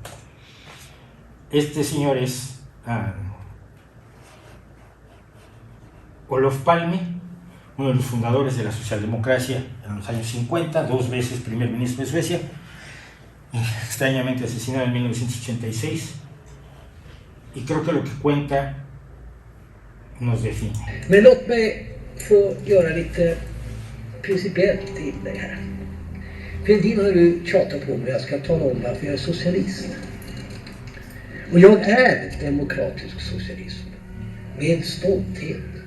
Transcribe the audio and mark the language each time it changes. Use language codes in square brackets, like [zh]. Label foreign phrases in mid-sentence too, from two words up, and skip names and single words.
[es] Este señor es Olof Palme, uno de los fundadores de la socialdemocracia en los años 50, 2 veces primer ministro de Suecia, extrañamente asesinado en 1986, y creo que lo que cuenta nos define. [sv] Men låt mig få göra lite principiellt inlägg här. Fälldin har du tjatat på mig, jag ska tala om varför jag är socialist. Och jag är demokratisk socialism med stolthet.